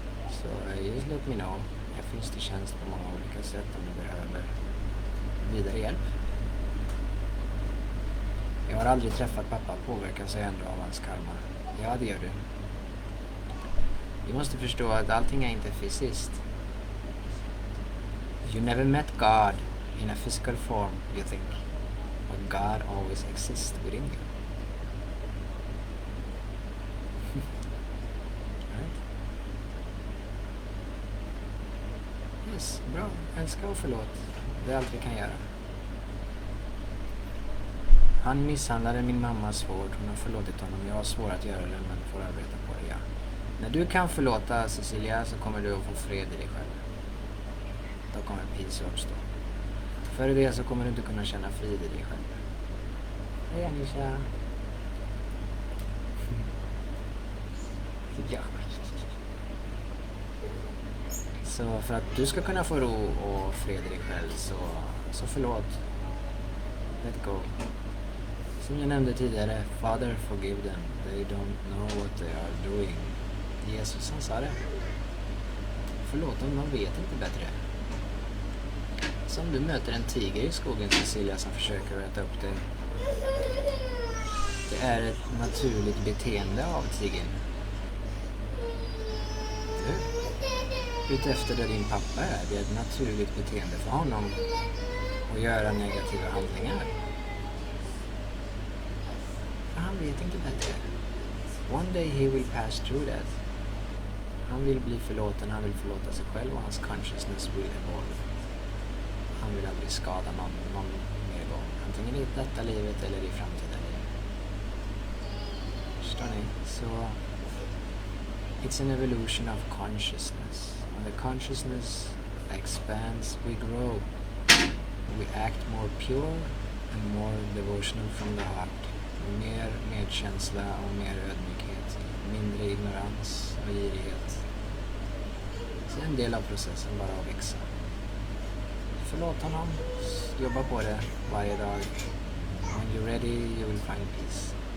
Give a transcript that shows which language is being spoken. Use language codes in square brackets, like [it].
[sv] Så [en] just let me know. [sv] Jag finns till tjänst på många olika sätt om du behöver vidare hjälp. Jag har aldrig träffat pappa, påverkas jag ändå av hans karma. Ja, det gör du. Vi måste förstå att allting är inte fysiskt. [en] You never met God in a physical form, you think. But God always exists within you. Right? [sv] Yes, bra. Älska och förlåt. Det är allt vi kan göra. Han misshandlade min mamma svårt. Hon har förlåtit honom. Jag har svårt att göra det, men får arbeta på det, ja. När du kan förlåta Cecilia så kommer du att få fred i dig själv. Då kommer peace uppstå. Före det så kommer du inte kunna känna frid i dig själv. Hej Anisha. Ja. Så för att du ska kunna få ro och fred i dig själv så förlåt. [en] Let go. [sv] Som jag nämnde tidigare, [en] Father forgive them. They don't know what they are doing. [sv] Jesus han sa det. Förlåt dem, de vet inte bättre. Som du möter en tiger i skogen, Cecilia, som försöker äta upp dig. Det är ett naturligt beteende av tigern. Utefter där din pappa är, det är ett naturligt beteende för honom att göra negativa handlingar. För han vet inte bättre. [en] One day he will pass through that. [sv] Han vill bli förlåten, han vill förlåta sig själv och hans [en] consciousness will evolve. [sv] Han vill aldrig skada någon mer gång. Antingen i detta livet eller i framtida livet. Förstår ni? [en] Så it's an evolution of consciousness. When the consciousness expands, we grow. We act more pure and more devotional from the heart. [sv] Mer medkänsla och mer ödmjukhet. Mindre ignorans och girighet. Så en del av processen bara att växa. Förlåt honom. Jobba på det varje dag. [en] When you're ready, you will find peace.